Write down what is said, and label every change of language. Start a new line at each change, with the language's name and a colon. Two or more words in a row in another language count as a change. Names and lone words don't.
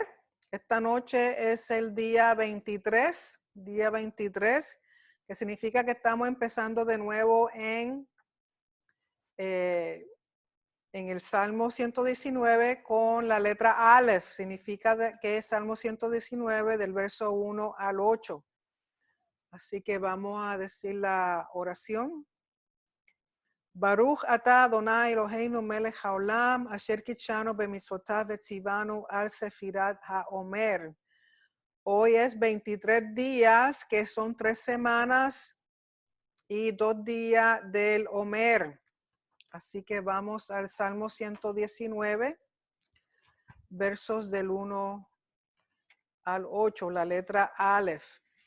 Spanish: Esta noche es el día 23, que significa que estamos empezando de nuevo en el Salmo 119 con la letra Aleph. Significa que es Salmo 119 del verso 1 al 8. Así que vamos a decir la oración.
Hebrew: ברוך אתה אדוני אלוהינו מלך העולם אשר קדשנו במצוותיו וצוונו על ספירת העומר.
Spanish: Hoy es 23 días, que son 3 semanas y 2 días del Omer. Así que vamos al Salmo 119, versos del 1 al 8, la letra Aleph.